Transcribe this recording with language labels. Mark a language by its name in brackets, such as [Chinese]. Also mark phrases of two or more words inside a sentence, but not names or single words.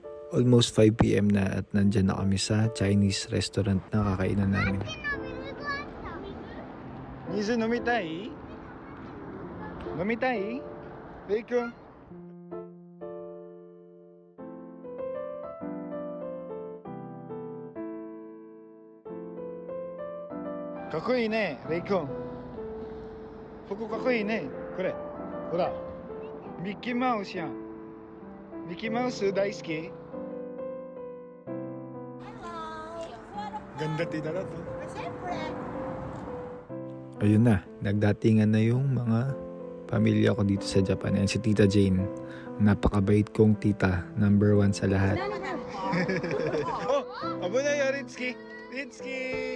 [Filipino] Almost 5 PM na at nandyan na kami sa [English] Chinese restaurant [Filipino] na kakainan namin. [Japanese] 水飲みたい？飲みたい？レイ君。かっこいいね、レイ君。服かっこいいね。これ。ほら。ミッキーマウスやん。ミッキーマウス大好き？ [Filipino] Ganda tita na to. Ayun na, nagdatingan na yung mga pamilya ko dito sa Japan. Ayan si Tita Jane. Napakabait kong tita. Number 1 sa lahat. [Japanese] Oh, 危ないよ、リツキ。リツキ。